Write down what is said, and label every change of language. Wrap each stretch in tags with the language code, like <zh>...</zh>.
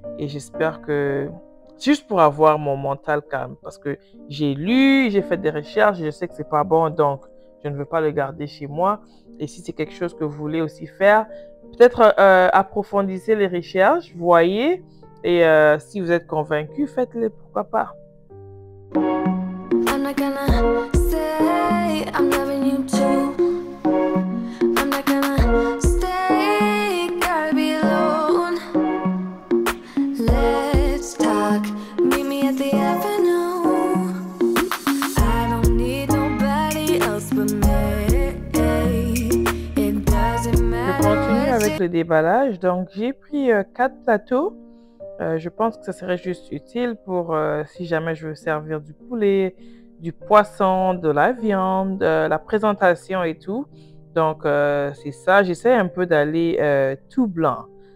<fr>Et j'espère que, juste pour avoir mon mental calme, parce que j'ai lu, j'ai fait des recherches, je sais que c'est pas bon, donc je ne veux pas le garder chez moi. Et si c'est quelque chose que vous voulez aussi faire, peut-être approfondissez les recherches, voyez, et si vous êtes convaincu, faites-le, pourquoi pas.</fr> <en>I'm not gonna say I'm loving you too. I'm not gonna stay, gotta be alone. Let's talk, meet me at the avenue. I don't need nobody else but me. It doesn't matter.</en> <fr>Je continue avec le déballage. Donc, j'ai pris 4 plateaux. Je pense que ça serait juste utile pour si jamais je veux servir du poulet, du poisson, de la viande, la présentation et tout. Donc, c'est ça. J'essaie un peu d'aller tout blanc.</fr>